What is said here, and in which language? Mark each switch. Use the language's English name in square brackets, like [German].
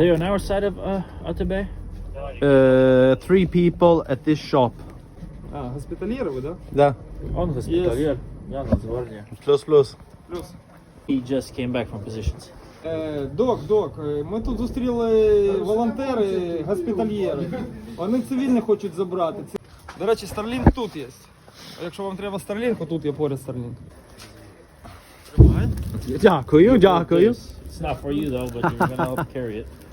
[English] they on our side of Atabey? 3 people at this shop. [Ukrainian] А, госпітальєри ви, да? Да. [English] On hospitalier. [Ukrainian] Yeah, Nацгвардія. [English] Plus. [Ukrainian] Плюс. [English] He just came back from positions. [Ukrainian] Док, ми тут зустріли волонтери, госпітальєри. Вони цивільних хочуть забрати. До речі, Starlink тут є. А якщо вам треба Starlink, тут є поряд Starlink. Дякую. [English] It's not for you though, but you're gonna help carry it.